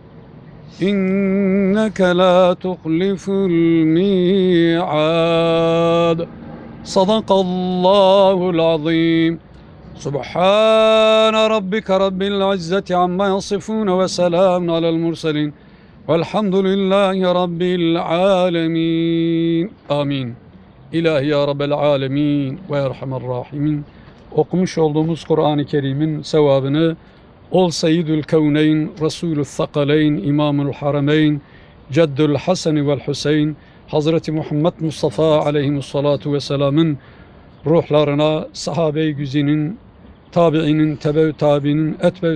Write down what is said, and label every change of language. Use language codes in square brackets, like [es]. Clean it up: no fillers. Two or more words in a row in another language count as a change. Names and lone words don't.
[ar] إنك لا تخلف الميعاد صدق الله العظيم سبحان ربك رب العزة عما يصفون وسلام على المرسلين والحمد لله رب العالمين آمين. إلهي يا رب العالمين و أرحم الراحمين. [tr] Okumuş olduğumuz Kur'an-ı Kerim'in sevabını ol [ar] سيد الكونين, رسول الثقلين, إمام الحرمين, جد الحسن والحسين, [tr] Hazreti Muhammed Mustafa [ar] عليه الصلاة والسلام [tr] ruhlarına, sahabe-i güzinin, tabiinin, tebe-ü tabiinin, etbe-ü